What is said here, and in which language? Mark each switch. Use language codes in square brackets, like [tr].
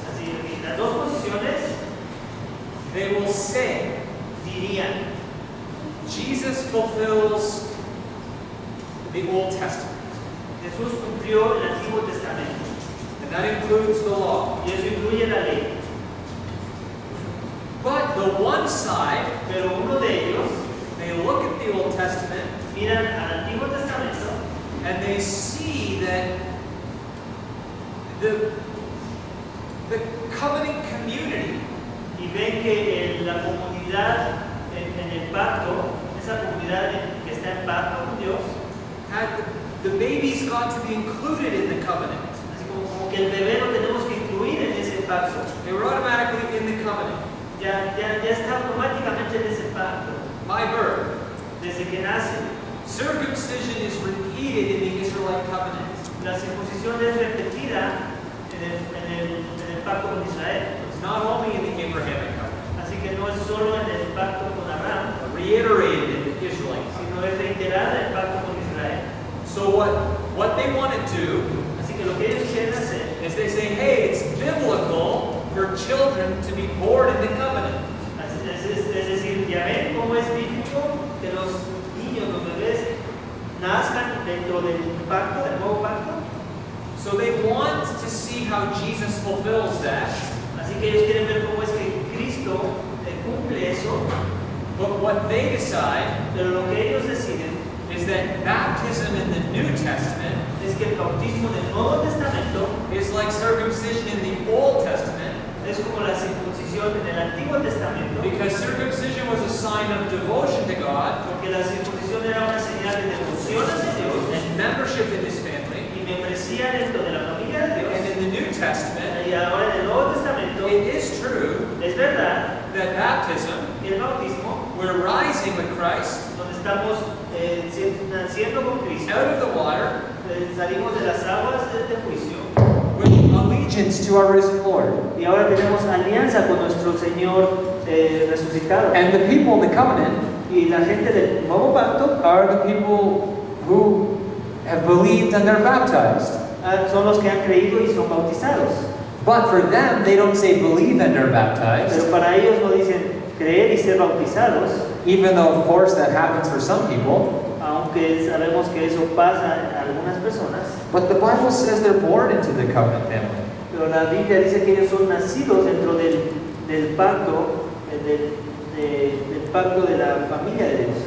[es] Así, en las dos posiciones [en] they will say [es] dirían, [en] Jesus fulfills the Old Testament. [es] Jesús cumplió el Antiguo Testamento. [en] And that includes the law. [es] Y eso incluye la ley. [en] But the one side, [es] Pero uno de ellos [en] they look at the Old Testament [es] miran al Antiguo Testamento [en] and they see that the covenant community [es] y ven que la comunidad en el pacto, esa comunidad que está en pacto con Dios, [en] had the babies got to be included in the covenant. [es] así como que el bebé lo tenemos que incluir en ese pacto. [en] They were automatically in the covenant. [es] Ya está automáticamente en ese pacto, [en] By birth. [es] desde que nace. [en] Circumcision is repeated in the Israelite covenant. [es] La circuncisión es repetida en el pacto con Israel. [en] It's not only in the Abrahamic covenant, [es] Así que no es solo en el pacto con Abraham, [en] but reiterated in the Israelite covenant. [es] sino es reiterada en el pacto con Israel. [en] So what they want to do [es] Así que lo que ellos quieren hacer [en] is they say, hey, it's biblical for children to be born in the covenant. [es] es decir, ya ven cómo es bíblico que los niños, los bebés, nazcan dentro del pacto, del nuevo pacto. [en] So they want to see how Jesus fulfills that. [es] Así que ellos quieren ver cómo es que Cristo cumple eso, [en] But what they decide [es] pero lo que ellos deciden [en] is that baptism in the New Testament [es] es que el bautismo del Nuevo Testamento [en] is like circumcision in the Old Testament, [es] es como la circuncisión en el Antiguo Testamento, [en] because circumcision was a sign of devotion to God [es] porque la circuncisión era una señal de devoción hacia Dios [en] and membership in His family. [es] y membresía dentro de la familia de Dios. [en] And in the New Testament, [es] Y ahora en el Nuevo Testamento [en] it is true [es] es verdad [en] that baptism, [es] que el bautismo, [en] we're rising with Christ [es] donde estamos naciendo con Cristo, [en] out of the water [es] salimos de las aguas del juicio [en] with allegiance to our risen Lord. [es] y ahora tenemos alianza con nuestro Señor resucitado. [en] And the people in the covenant [es] Y la gente del nuevo pacto [en] are the people who have believed and they're baptized. [es] son los que han creído y son bautizados. [en] But for them, they don't say believe and are baptized, [es] Pero para ellos no dicen creer y ser bautizados, [en] even though, of course, that happens for some people. [es] aunque sabemos que eso pasa en algunas personas. [en] But the Bible says they're born into the covenant family. [es] Pero la Biblia dice que ellos son nacidos dentro del pacto, del pacto de la familia de Dios.